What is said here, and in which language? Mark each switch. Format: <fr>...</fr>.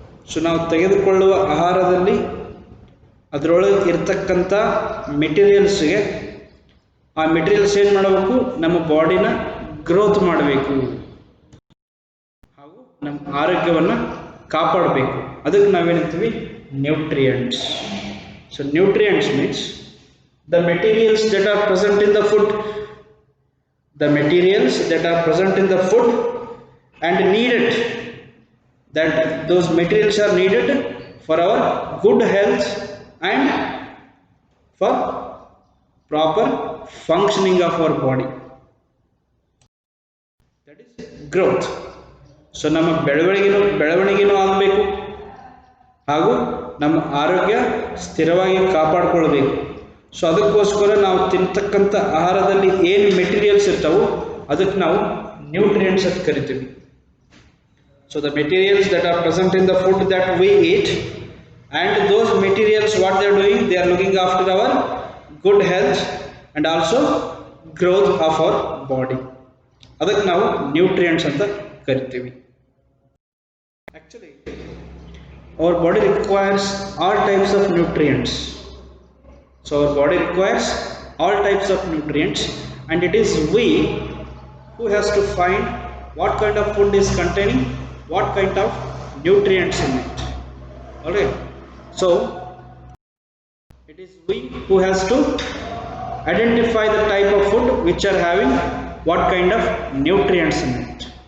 <kn>So ನಾವು ತೆಗೆದುಕೊಳ್ಳುವ ಆಹಾರದಲ್ಲಿ ಅದರೊಳಗೆ ಇರ್ತಕ್ಕಂಥ ಮೆಟೀರಿಯಲ್ಸ್ಗೆ, ಆ ಮೆಟೀರಿಯಲ್ಸ್ ಏನು ಮಾಡಬೇಕು, ನಮ್ಮ ಬಾಡಿನ ಗ್ರೋತ್ ಮಾಡಬೇಕು ಹಾಗೂ ನಮ್ಮ ಆರೋಗ್ಯವನ್ನು ಕಾಪಾಡಬೇಕು. ಅದಕ್ಕೆ ನಾವೇನಂತೀವಿ, nutrients.</kn> <en>So nutrients means the materials that are present in the food, the materials that are present in the food and needed, that those materials are needed for our good health and for proper functioning of our body, that is growth.</en> <kn>So ನಮ್ಮ ಬೆಳವಣಿಗೆನೂ ಆಗಬೇಕು ಹಾಗೂ ನಮ್ಮ ಆರೋಗ್ಯ ಸ್ಥಿರವಾಗಿ ಕಾಪಾಡಿಕೊಳ್ಬೇಕು. So ಅದಕ್ಕೋಸ್ಕರ ನಾವು ತಿಂತಕ್ಕಂಥ ಆಹಾರದಲ್ಲಿ ಏನು ಮೆಟೀರಿಯಲ್ಸ್ ಇರ್ತಾವೋ ಅದಕ್ಕೆ ನಾವು ನ್ಯೂಟ್ರಿಯೆಂಟ್ಸ್ ಅಂತ ಕರಿತೀವಿ.</kn> <en>So the materials that are present in the food that we eat, and those materials what they are doing, they are looking after our good health and also growth of our body.</en> <kn>ಅದಕ್ಕೆ ನಾವು nutrients ಅಂತ ಕರಿತೀವಿ.</kn> <en>Actually our body requires all types of nutrients. So our body requires all types of nutrients, and it is we who has to find what kind of food is containing what kind of nutrients in it. Alright, so it is we who has to identify the type of food which are having what kind of nutrients in it.</en>